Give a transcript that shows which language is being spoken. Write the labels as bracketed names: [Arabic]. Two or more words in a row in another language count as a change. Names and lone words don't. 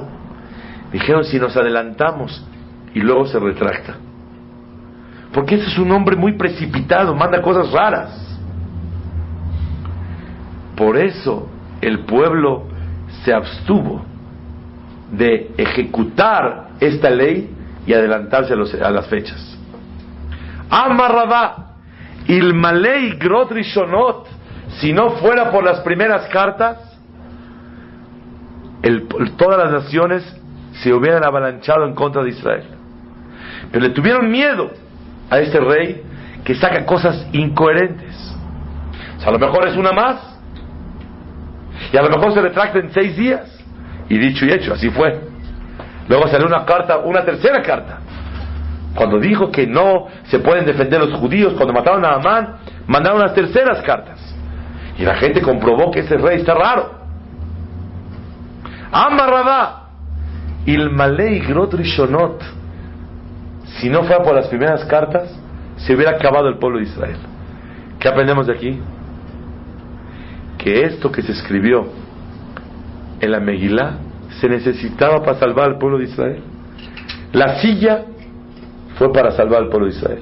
[Spanish] Dijeron, si nos adelantamos, y luego se retracta, porque ese es un hombre muy precipitado, manda cosas raras. Por eso el pueblo se abstuvo de ejecutar esta ley y adelantarse a las fechas. [Aramaic] אמר רבא אלמלא אגרות ראשונות, [Spanish] si no fuera por las primeras cartas, todas las naciones se hubieran avalanchado en contra de Israel. Pero le tuvieron miedo a este rey que saca cosas incoherentes. O sea, a lo mejor es una más, y a lo mejor se retracta en 6 días. Y dicho y hecho, así fue. Luego salió una carta, una tercera carta, cuando dijo que no se pueden defender los judíos. Cuando mataron a Amán, mandaron las terceras cartas, y la gente comprobó que ese rey está raro. [Aramaic] אמר רבא אלמלא אגרות ראשונות, [Spanish] Si no fuera por las primeras cartas, se hubiera acabado el pueblo de Israel. ¿Qué aprendemos de aquí? Que esto que se escribió en la Megilá se necesitaba para salvar al pueblo de Israel. La silla fue para salvar al pueblo de Israel.